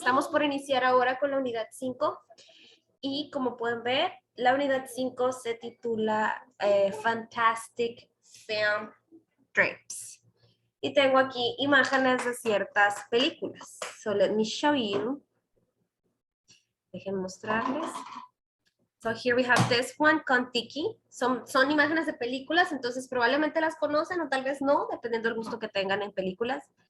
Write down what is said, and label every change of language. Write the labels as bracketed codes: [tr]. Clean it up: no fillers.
[es] Estamos por iniciar ahora con la unidad 5 y como pueden ver, la unidad 5 se titula Fantastic Film Drapes. Y tengo aquí imágenes de ciertas películas. [en] So let me show you. [es] Dejen mostrarles. [en] So here we have this one, Kon-Tiki. [es] Son imágenes de películas, entonces probablemente las conocen o tal vez no, dependiendo del gusto que tengan en películas.